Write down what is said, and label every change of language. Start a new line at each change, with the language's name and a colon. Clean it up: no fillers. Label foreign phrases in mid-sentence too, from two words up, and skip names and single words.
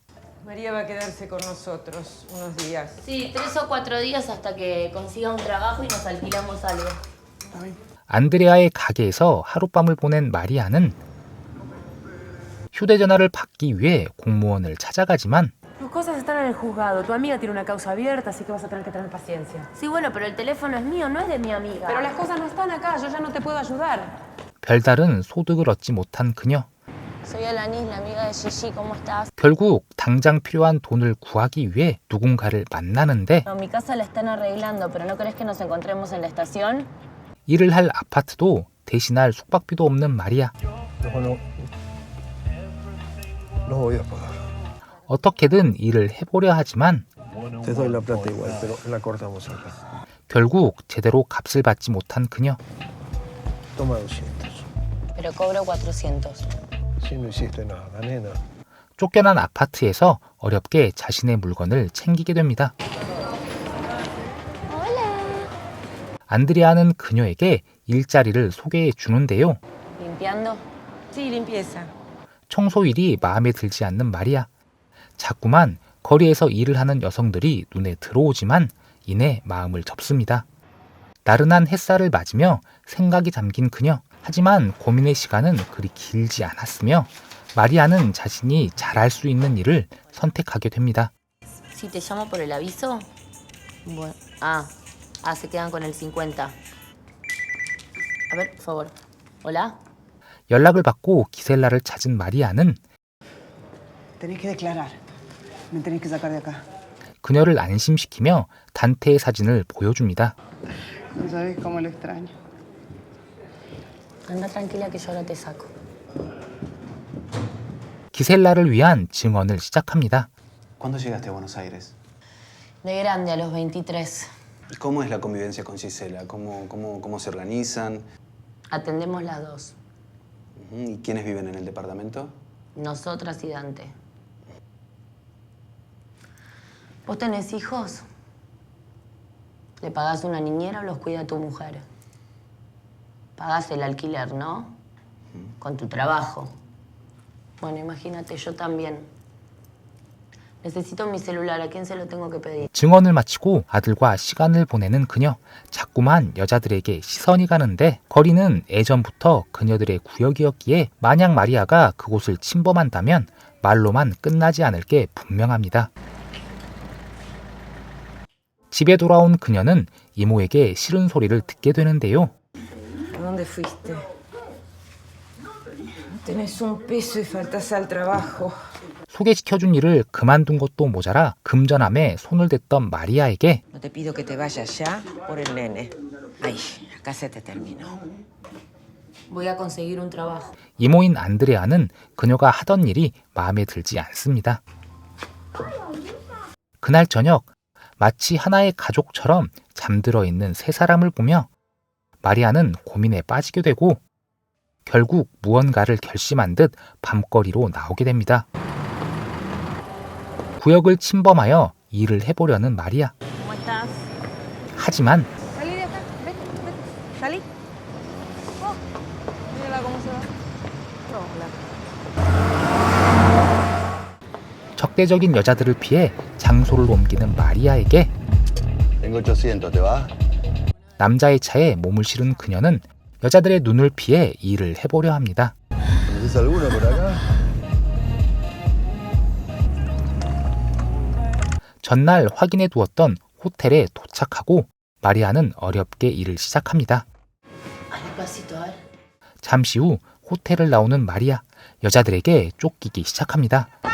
Spanish: María va a quedarse con nosotros unos días. Sí, 3 o 4 días hasta que consiga un trabajo y nos alquilamos algo.
Korean: 안드레아의 가게에서 하룻밤을 보낸 마리아는 휴대전화를 받기 위해 공무원을 찾아가지만
Spanish: Tus cosas están en el juzgado. Tu amiga tiene una causa abierta, así que vas a tener que tener paciencia. Sí, bueno, pero el teléfono es mío, no es de mi amiga. Pero las cosas no están acá. Yo ya no te puedo ayudar.
Korean: 별다른 소득을 얻지 못한 그녀.
Spanish: Soy Alanis, la amiga de Gigi, ¿cómo estás?
Korean: 결국 당장 필요한 돈을 구하기 위해 누군가를 만나는데
Spanish: No, mi casa la están arreglando, pero ¿no crees que nos encontremos en la estación?
Korean: 일을 할 아파트도 대신할 숙박비도 없는 마리아.
Spanish: No voy a pagar.
Korean: 어떻게든 일을 해보려 하지만
Spanish: Te doy la plata igual, pero la cortamos acá.
Korean: 결국 제대로 값을 받지 못한 그녀.
Spanish: Toma 200. Pero cobro 400. Si no hiciste nada, nena.
Korean: 쫓겨난 아파트에서 어렵게 자신의 물건을 챙기게 됩니다. 안드레아는 그녀에게 일자리를 소개해 주는데요.
Spanish: ¿Limpiando? Sí, limpieza.
Korean: 청소일이 마음에 들지 않는 마리아. 자꾸만 거리에서 일을 하는 여성들이 눈에 들어오지만 이내 마음을 접습니다. 나른한 햇살을 맞으며 생각이 잠긴 그녀. 하지만 고민의 시간은 그리 길지 않았으며 마리아는 자신이 잘할 수 있는 일을 선택하게 됩니다.
Spanish: Si te llamo por el aviso. Bueno. Se quedan con el 50. A ver, por favor. ¿Hola?
Korean: 연락을 받고 기셀라를 찾은 마리아는
Spanish: Tenés que declarar. Me tenés que sacar de acá.
Korean: 그녀를 안심시키며 단테의 사진을 보여줍니다.
Spanish: No sabes cómo lo extraño. Anda tranquila que yo ahora te saco.
Korean: 기셀라를 위한 증언을 시작합니다.
Spanish: ¿Cuándo llegaste a Buenos Aires? De grande, a los 23. ¿Y cómo es la convivencia con Gisela? ¿Cómo se organizan? Atendemos las dos. ¿Y quiénes viven en el departamento? Nosotras y Dante. ¿Vos tenés hijos? ¿Le pagás una niñera o los cuida tu mujer? Pagás el alquiler, ¿no? Con tu trabajo. Bueno, imagínate, yo también. Necesito mi celular. ¿A quién se lo tengo que pedir?
Korean: 증언을 마치고 아들과 시간을 보내는 그녀. 자꾸만 여자들에게 시선이 가는데 거리는 예전부터 그녀들의 구역이었기에 만약 마리아가 그곳을 침범한다면 말로만 끝나지 않을 게 분명합니다. 집에 돌아온 그녀는 이모에게 싫은 소리를 듣게 되는데요.
Spanish: ¿A dónde fuiste? No tenés un peso y faltas al trabajo.
Korean: 소개시켜준 일을 그만둔 것도 모자라 금전함에 손을 댔던 마리아에게
Spanish: No te pido que te vayas ya por el nene. Ay, acá se te terminó. Voy a conseguir un trabajo.
Korean: 이모인 안드레아는 그녀가 하던 일이 마음에 들지 않습니다. 그날 저녁 마치 하나의 가족처럼 잠들어 있는 세 사람을 보며 마리아는 고민에 빠지게 되고 결국 무언가를 결심한 듯 밤거리로 나오게 됩니다. 구역을 침범하여 일을 해보려는 마리아. 하지만
Spanish: Salí de acá, vete, vete. Salí. Oh, mírala cómo se va.
Korean: 적대적인 여자들을 피해 장소를 옮기는 마리아에게
Spanish: Tengo 800, ¿te va?
Korean: 남자의 차에 몸을 실은 그녀는 여자들의 눈을 피해 일을 해보려 합니다.
Spanish: ¿Conoces alguno por acá?
Korean: 전날 확인해 두었던 호텔에 도착하고 마리아는 어렵게 일을 시작합니다. 잠시 후 호텔을 나오는 마리아, 여자들에게 쫓기기 시작합니다.